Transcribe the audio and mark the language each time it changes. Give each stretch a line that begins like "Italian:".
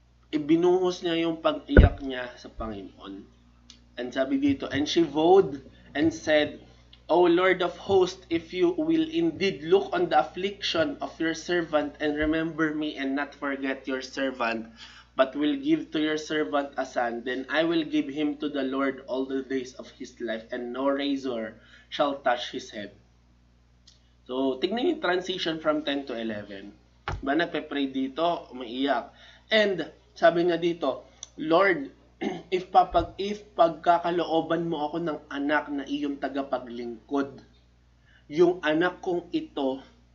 Filipino: Ibinuhos niya yung pag-iyak niya sa Panginoon.
English: And sabi dito, and she vowed and said, O Lord of hosts, if you will indeed look on the affliction of your servant and remember me and not forget your servant, but will give to your servant a son, then I will give him to the Lord all the days of his life, and no razor shall touch his head.
Filipino: So, tignan yung transition from 10 to 11. Ba, nagpe-pray dito, umiiyak. And, sabi nga dito, Lord, if pagkakalooban mo ako ng anak na iyong tagapaglingkod, yung anak kong ito